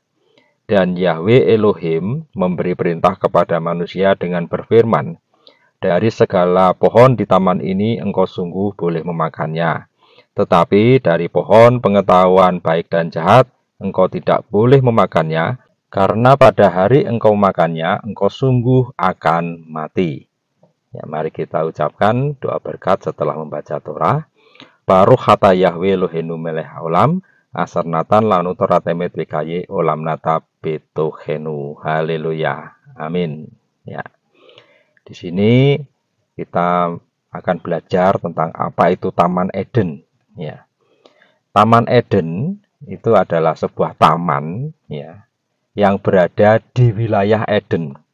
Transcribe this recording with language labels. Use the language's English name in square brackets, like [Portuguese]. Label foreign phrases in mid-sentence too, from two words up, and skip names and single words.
[Indonesian] Dan Yahweh Elohim memberi perintah kepada manusia dengan berfirman, dari segala pohon di taman ini engkau sungguh boleh memakannya. Tetapi dari pohon pengetahuan baik dan jahat engkau tidak boleh memakannya, karena pada hari engkau makannya engkau sungguh akan mati. Ya, mari kita ucapkan doa berkat setelah membaca Torah. [Hebrew] ברוך אתה יהוה אלוהינו מלך העולם, אשר נתן לנו תורה אמת וחיי עולם נטע בתוכנו. [Indonesian] Haleluya. Amin. Ya. Di sini kita akan belajar tentang apa itu Taman Eden. Ya. Taman Eden itu adalah sebuah taman ya, yang berada di wilayah Eden.